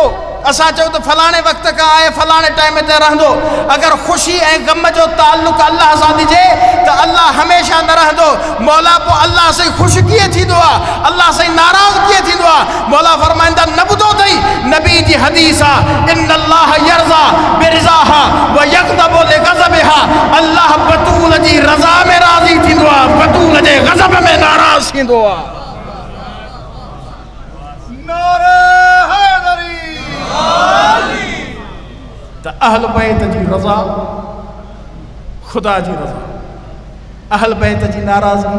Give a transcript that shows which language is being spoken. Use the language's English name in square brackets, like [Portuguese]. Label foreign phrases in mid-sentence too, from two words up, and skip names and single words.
[Sindhi] असां चऊं त फलाणे वक़्त खां आहे फलाणे टाइम ते रहंदो। अगर ख़ुशी ऐं गम जो ताल्लुक़ अल्लाह सां ॾिजे त अल्लाह हमेशह न रहंदो। मौला पोइ अल्लाह सां ख़ुशि कीअं थींदो आहे, अल्लाह सां नाराज़ कीअं थींदो आहे? मौला फरमाईंदा न ॿुधो अथई नबी जी हदीस आहे [Arabic] إن الله يرضى برضاها و يغضب لغضبها. [Sindhi] अल्लाह बतूल जी रज़ा में राज़ी थींदो आहे, बतूल जे ग़ज़ब में नाराज़ थींदो आहे। त अहल बैत जी रज़ा ख़ुदा जी रज़ा, अहल बैत जी नाराज़गी।